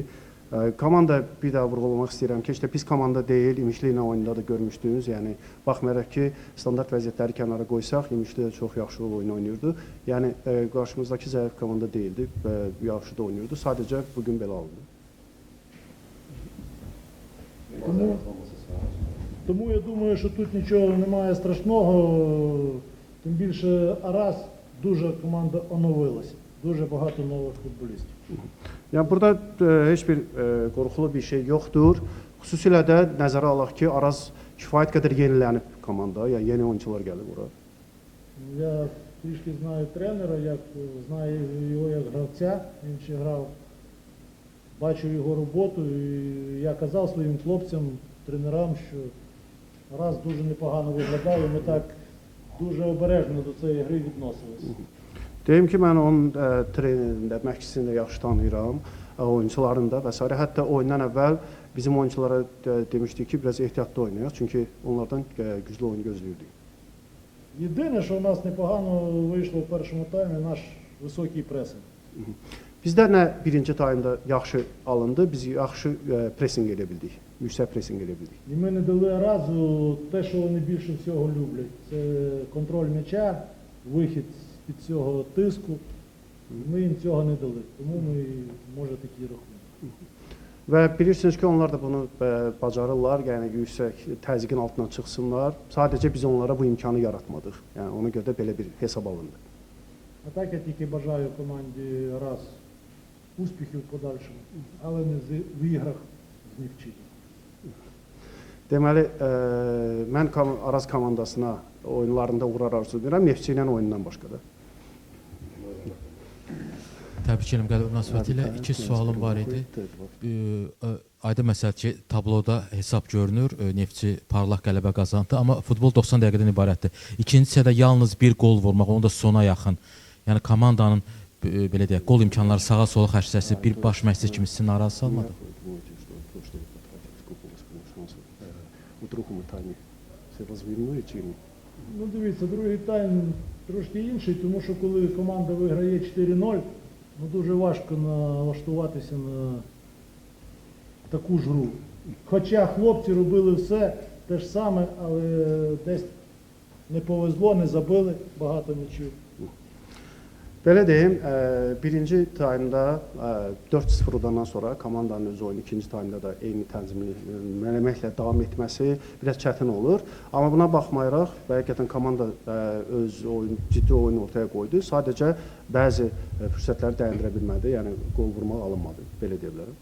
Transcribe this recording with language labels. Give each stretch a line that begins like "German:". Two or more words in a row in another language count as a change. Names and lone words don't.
Azerbaijani: Komanda bir daha vurğulamaq istəyirəm ki, işte pis komanda deyil, İmişli ilə oyunda da görmüşdünüz. Yəni baxmayaraq ki, standart vəziyyətləri kənara qoysaq, İmişli də çox yaxşı oyun oynayırdı. Yəni qarşımızdakı zəif komanda deyildi və yaxşı da oynayırdı. Sadəcə bugün belə oldu.
Ukrainian: Тому я думаю, що тут нічого немає страшного. Тим більше Араз дуже команда оновилася. Дуже багато нових футболістів.
Azerbaijani: Yəni burada heç bir qorxulu bir şey yoxdur. Xüsusilə də nəzərə alaq ki, Araz kifayət qədər yenilənib komanda, yəni yeni oyuncular gəlib bura.
Ukrainian: Я трішки знаю тренера, знаю його як гравця, він ще грав, бачив його роботу і я казав своїм хлопцям, тренерам, що Араз дуже непогано виглядав і ми так дуже обережно до цієї гри відносилися.
Azerbaijani: Deyim ki, mən onun trenerində, məşqçisini də yaxşı tanıyıram, oyuncularını da və s. Hətta oyundan əvvəl bizim oyunculara demişdik ki, biraz ehtiyatlı oynayaq, çünki onlardan güclü oyun gözləyirdik.
Ukrainian: Єдине, що у нас непогано вийшло в першому таймі, наш високий пресинг.
Azerbaijani: Bizdə nə birinci taymda yaxşı alındı, biz yaxşı presinq edə bildik, yüksək presinq edə bildik.
Ukrainian: І ми не дали Аразу те, що вони більше всього люблять. Це контроль м'яча, вихід з-під цього тиску. Ми їм цього не дали, тому ми, може, такі рахунки.
Azerbaijani: Və bilirsiniz ki, onlar da bunu bacarırlar, yəni yüksək təzyiqin altından çıxsınlar. Sadəcə biz onlara bu imkanı yaratmadıq. Yəni ona görə də belə bir hesab alındı.
Ukrainian: А так я тільки бажаю команді Араз успіхів в подальшому, але не в іграх з Нефчі.
Azerbaijani: Deməli, mən Araz komandasına oyunlarında uğrar arzu edirəm, Neftçi ilə oyundan başqa da. Təbrik edirəm qələbə münasibəti ilə. 2 sualım var idi. Aydın məsələdir ki, tabloda hesab görünür, Neftçi parlaq qələbə qazandı, amma futbol 90 dəqiqədən ibarətdir. İkinci hissədə yalnız bir qol vurmaq, onu da sona yaxın. Yəni komandanın belə deyək, qol imkanları sağa sola xərcləsi bir baş məşqçi kimi sizi narazı salmadı?
Ukrainian: Ну, дивіться, другий тайм трошки інший, тому що коли команда виграє 4-0, дуже важко налаштуватися на таку ж гру. Хоча хлопці робили все те ж саме, але десь не повезло, не забили багато м'ячів.
Azerbaijani: Belə deyim, birinci taymda 4-0 udandan sonra komandanın öz oyunu ikinci taymda da eyni tənzimlə davam etməsi biraz çətin olur. Amma buna baxmayaraq, həqiqətən komanda öz ciddi oyunu ortaya qoydu. Sadəcə bəzi fürsətləri dəyəndirə bilmədi, yəni qol vurmaq alınmadı, belə deyə bilərəm.